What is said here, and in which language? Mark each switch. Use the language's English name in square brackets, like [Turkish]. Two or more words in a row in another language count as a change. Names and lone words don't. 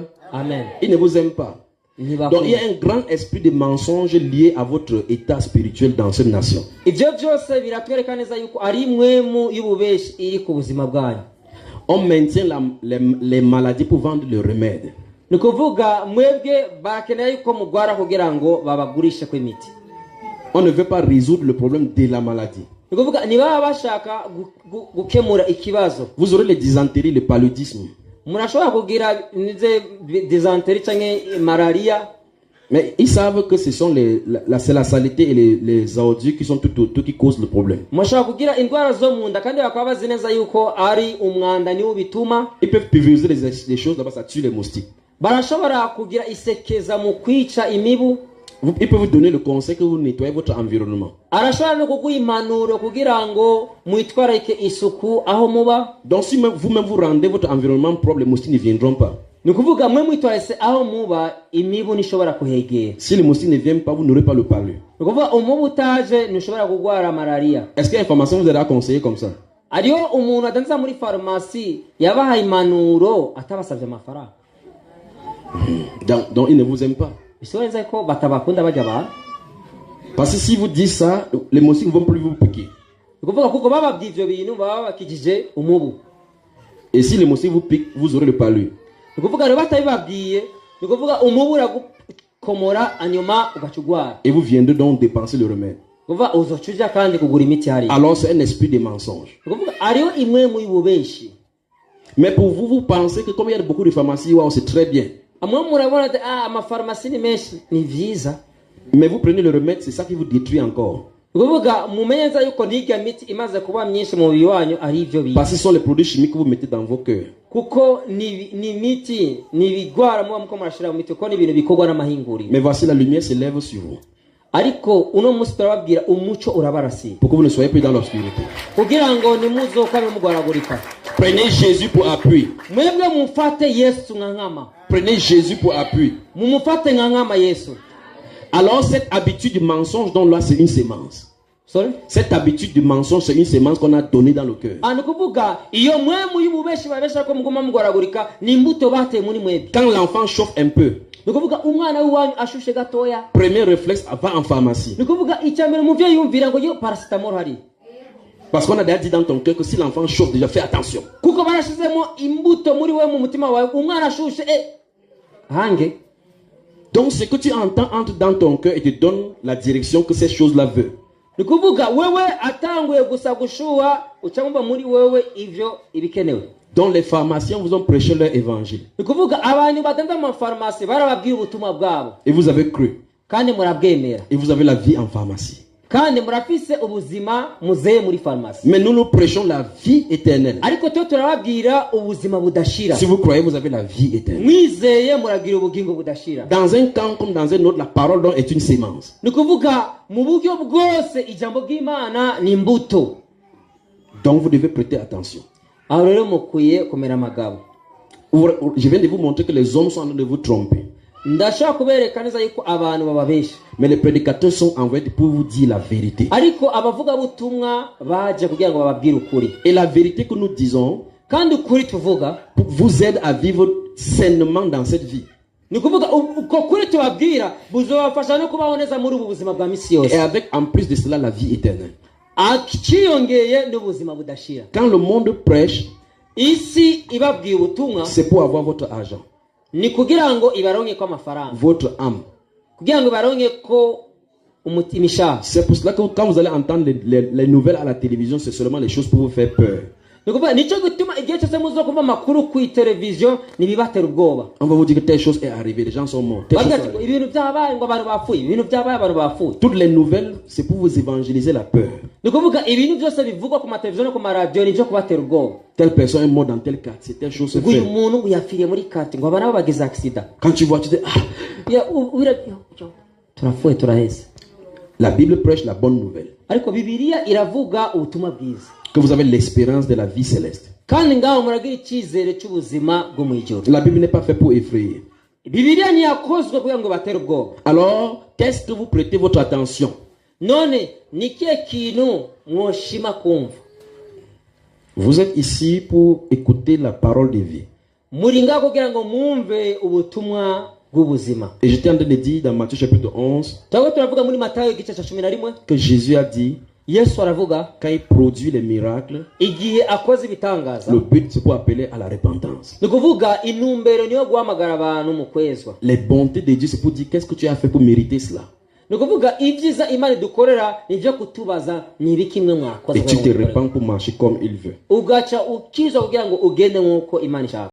[French] Amen. Il ne vous aime pas. Donc il y a un grand esprit de mensonge lié à votre état spirituel dans cette nation. On maintient les maladies pour vendre le remède. [Rundi] ni kuvuga mwebwe bakeneye yuko mugwara kugira ngo babagurishe ko imiti. [French] On ne veut pas résoudre le problème de la maladie. [Rundi] Ni kuvuga niba bashaka gukemura ikibazo. [French] Vous aurez les dysenteries, le paludisme. [Rundi] Murashobora kugira dysenterie canke malaria. [French] Mais ils savent que ce sont c'est la saleté et les ordures qui sont tout qui causent le problème. [Rundi] Mushobora kugira indwara zo munda kandi bakaba bazi neza yuko ari umwanda niwo bituma. [French] Ils peuvent pulvériser les choses là-bas, ça tue les moustiques. [Rundi] Barashobora kugira isekeza mu kwica imibu. [French] Ils peuvent vous donner le conseil que vous nettoyez votre environnement. [Rundi] Arashobora no kuguha impanuro kugira ngo mwitwararike isuku aho muba. [French] Donc si vous-même vous rendez votre environnement propre, les moustiques ne viendront pas. [Rundi] Ni kuvuga mwe mwitwararike aho muba imibu nishobora kuhegera. [French] Si les moustiques ne viennent pas, vous n'aurez pas le palu. [Rundi] Ni kuvuga umubu utaje nishobora kugwara malaria. [French] Est-ce qu'il y a une formation vous avez conseillé comme ça? [Rundi] Ariyo umuntu adanza muri pharmacie yabahaye impanuro atabasavye amafaranga. [French] Donc ils ne vous aiment pas. [Rundi] Bisobanza ko batabakunda bajya ba. [French] Parce que si vous dites ça, les moustiques ne vont plus vous piquer. [Rundi] Ni kuvuga kuko bababwiye ivyo bintu baba bakijije umubu. [French] Et si les moustiques vous piquent, vous aurez le palu. [Rundi] Ni kuvuga rero batabibabwiye, ni kuvuga umubu uragukomora anyuma ugacugwara. [French] Et vous viendrez donc dépenser le remède. [Rundi] Kuvuga uzocuja kandi kugura imiti hari. [French] Alors c'est un esprit de mensonge. [Rundi] Ni kuvuga ariyo imwe mu yubeshi. [French] Mais pour vous, vous pensez que comme il y a beaucoup de pharmacies, wow, c'est très bien. [Rundi] Amwe murabona amapharmacie ni menshi ni vyiza. [French] Mais vous prenez le remède, c'est ça qui vous détruit encore. [Rundi] Kuvuga mumenza yuko ntiga miti imaze kuba myinshi mu biwanyu ari ivyo bi. [French] Parce que ce sont les produits chimiques que vous mettez dans vos cœurs. [Rundi] Kuko ni miti ni bigwara muko murashira mu miti ko ni ibintu bikorwa n'amahinguriro. [French] Mais voici la lumière se lève sur vous. [Rundi] Ariko uno musi turababwira umuco urabarasi. [French] Pour que vous ne soyez plus dans l'obscurité. [Rundi] Kugira ngo nimuzoka mugwaragurika. [French] Prenez Jésus pour appui. [Rundi] Mwebwe mufate Yesu nkama. [French] Prenez Jésus pour appui. [Rundi] Mumufate nkama Yesu. [French] Alors cette habitude du mensonge dont là c'est une sémence. Sorry? Cette habitude du mensonge c'est une sémence qu'on a donnée dans le cœur. [Rundi] Kuvuga iyo mwemu y'ububeshi babesha ko muguma mugwaragurika ni imbuto bate muri mwebwe. [French] Quand l'enfant chauffe un peu. [Rundi] Kuvuga umwana w'uwanyu ashushe gatoya. [French] Premier réflexe va en pharmacie. [Rundi] Kuvuga icyambere umuvyeyi yumvira ngo yo paracetamol hari. [French] Parce qu'on a déjà dit dans ton cœur que si l'enfant chauffe déjà fais attention. [Rundi] Kuko barashizemo imbuto muri we mu mutima wawe umwana ashushe hange. [French] Donc ce que tu entends entre dans ton cœur et te donne la direction que ces choses-là veulent. [Rundi] Ni kuvuga wewe atanguye gusa gushuha ucamva muri wewe ivyo ibikenewe. [French] Donc les pharmaciens vous ont prêché leur évangile. [Rundi] Ni kuvuga abantu batanda mu pharmacie barababwiye ubutumwa bwabo. [French] Et vous avez cru. [Rundi] Kandi murabwemera. [French] Et vous avez la vie en pharmacie. [Rundi] Kandi murafise ubuzima muzeye muri pharmacie. [French] Mais nous prêchons la vie éternelle. [Rundi] Ariko to turababwira ubuzima budashira. [French] Si vous croyez vous avez la vie éternelle. [Rundi] Mwizeye muragira ubugingo budashira. [French] Dans un camp comme dans un autre la parole donc est une sémence. [Rundi] Ni kuvuga mu buryo bwose ijambo bw'Imana ni imbuto. [French] Donc vous devez prêter attention. [Rundi] Aho rero mukwiye kumera amagabo. [French] Je viens de vous montrer que les hommes sont en train de vous tromper. [Rundi] Ndashaka kubereka neza yuko abantu bababesha. [French] Mais les prédicateurs sont envoyés pour vous dire la vérité. [Rundi] Ariko abavuga butumwa baje kugira ngo bababwire ukuri. [French] Et la vérité que nous disons [Rundi] kandi ukuri tuvuga [French] vous aide à vivre sainement dans cette vie. [Rundi] Ni kuvuga uko kuri tubabwira buzobafasha no kubaho neza muri ubu buzima bwa misi yose. [French] Et avec en plus de cela la vie éternelle. [Rundi] Akiyongeye n'ubuzima budashira. [French] Quand le monde prêche, [Rundi] isi ibabwiye ubutumwa [French] c'est pour avoir votre argent. [Rundi] Ni kugira ngo ibaronke ko amafaranga. [French] Votre âme. [Rundi] Kugira ngo ibaronke ko umutimisha. [French] C'est pour cela que quand vous allez entendre les nouvelles à la télévision, c'est seulement les choses pour vous faire peur. [Rundi] Nico gutuma igihe cyose muzo kumva makuru ku television nibibatera ubwoba. [French] On va vous dire que telle chose est arrivée, les gens sont morts. [Rundi] Ibintu byabaye ngo abantu bafuye, ibintu byabaye abantu bafuye. [French] Toutes les nouvelles, c'est pour vous évangéliser la peur. [Rundi] Nico vuga ibintu byose bivugwa ku television no ku radio nivyo kubatera ubwoba. [French] Telle personne est morte dans tel quartier, telle chose se fait. [Rundi] Uyu muntu uyafiriye muri quartier ngo abana bagize accident. [French] Quand tu vois tu dis ah, [Rundi] ya turafuye turaheze. [French] La Bible prêche la bonne nouvelle. [Rundi] Ariko Bibiliya iravuga ubutumwa bwiza. [French] Que vous avez l'espérance de la vie céleste. [Rundi] Kandi ngaho muragira icyizere cy'ubuzima bwo mu ijuru. [French] La Bible n'est pas faite pour effrayer. [Rundi] Bibiliya ni yakozwe kugira ngo batere ubwoba. [French] Alors, qu'est-ce que vous prêtez votre attention? [Rundi] None ni kihe kintu mwoshima kumva? [French] Vous êtes ici pour écouter la parole de vie. [Rundi] Muri ngaho kugira ngo mwumve ubutumwa bw'ubuzima. [French] Et j'étais en train de dire dans Matthieu chapitre 11 [Rundi] Tawo turavuga muri Matayo igice cya 11 [French] que Jésus a dit [Rundi] Yesu aravuga [French] quand il produit les miracles, [Rundi] igihe akoze ibitangaza [French] le but c'est pour appeler à la repentance. [Rundi] nikuvuga intumbero niyo guhamagara abantu mu kwezwa. [French] Les bontés de Dieu c'est pour dire qu'est-ce que tu as fait pour mériter cela. [Rundi] nikuvuga ibyiza Imana dukorera nivyo kutubaza nibiki mwe mwakoze [French] Et tu te repens pour marcher comme il veut. [Rundi] ugaca ukizwa kugira ngo ugende nkuko Imana ishaka.